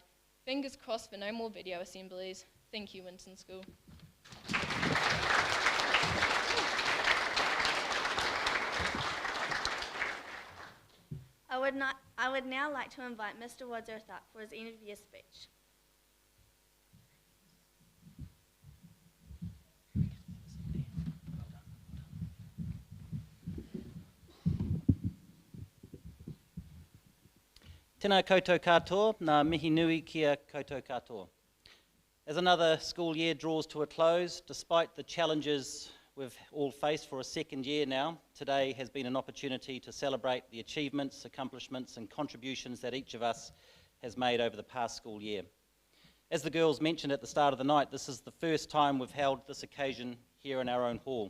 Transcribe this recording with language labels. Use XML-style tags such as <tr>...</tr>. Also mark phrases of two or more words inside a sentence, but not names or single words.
<en>Fingers crossed for no more video assemblies. Thank you, Winton School. I would now like to invite Mr. Wadsworth up for his end of year speech.</en> <mi>Tēnā koutou katoa, nā mihi nui kia koutou katoa.</mi> <en>As another school year draws to a close, despite the challenges we've all faced for a second year now, today has been an opportunity to celebrate the achievements, accomplishments and contributions that each of us has made over the past school year. As the girls mentioned at the start of the night, this is the first time we've held this occasion here in our own hall.</en>